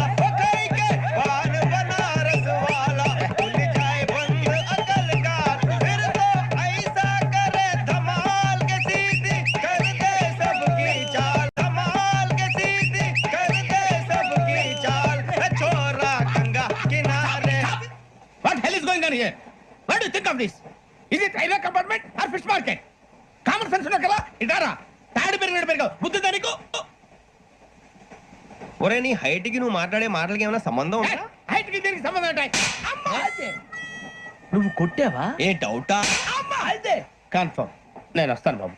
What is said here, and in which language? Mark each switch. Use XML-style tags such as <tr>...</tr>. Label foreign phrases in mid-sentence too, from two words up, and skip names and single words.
<hi>ओ खाई के पान बनारस वाला, खुल जाए बंद अकल का। फिर तो ऐसा करे धमाल के सीधी कर दे सबकी चाल, धमाल के सीधी कर दे सबकी चाल। छोरा गंगा किनारे।</hi> <en>What hell is going on here? What do you think of this? Is it railway compartment or fish market? Common sense</en> <te>ఉన్నా కదా? ఇదారా తాడి పెరిగినట్టు బుద్ధి దానికి. ఒరే నీ హైట్ కి నువ్వు మాట్లాడే మాటలకి ఏమైనా సంబంధం ఉందా? హైట్ కి దీనికి సంబంధం ఉంటాయి. నువ్వు కొట్టావా? ఏ డౌటా? అయితే కన్ఫర్మ్ నేను వస్తాను బాబు.</te>